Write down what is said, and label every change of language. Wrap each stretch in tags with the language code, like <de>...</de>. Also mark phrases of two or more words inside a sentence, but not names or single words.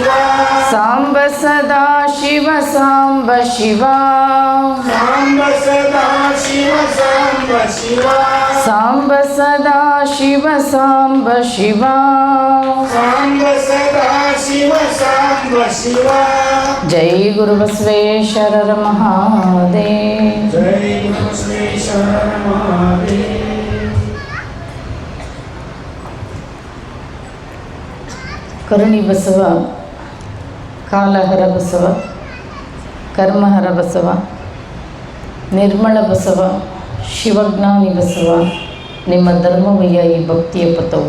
<sa>ಸಾಂಬ ಸದಾ ಶಿವ ಸಾಂಬ ಶಿವ ಸಾಂಬ ಸದಾ ಶಿವ ಸಾಂಬ ಶಿವ ಸಾಂಬ ಸದಾ ಶಿವ ಸಾಂಬ ಶಿವ ಸಾಂಬ ಸದಾ ಶಿವ ಸಾಂಬ ಶಿವ</sa> <kn>ಜೈ ಗುರು ಬಸವೇಶ್ವರರ ಮಹಾದೇವ್. ಜೈ ಬಸವೇಶ್ವರ ಮಹಾದೇವ. ಕರುಣಿ ಬಸವ, ಕಾಲಹರ ಬಸವ, ಕರ್ಮಹರ ಬಸವ, ನಿರ್ಮಳ ಬಸವ, ಶಿವಜ್ಞಾನಿ ಬಸವ, ನಿಮ್ಮ ಧರ್ಮವಯ್ಯ ಈ ಭಕ್ತಿಯ ಪಥವು.</kn>